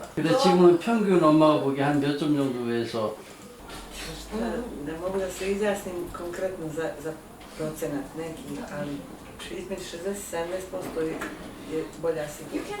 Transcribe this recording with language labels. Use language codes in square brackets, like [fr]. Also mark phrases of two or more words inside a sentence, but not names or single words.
[ko] 근데 지금은 평균 엄마가 보기에 한 몇 점 정도에서 [sr] Ne mogu da se izjasnim konkretno za procenat neki, ali između 60-70% je bolja sigurno.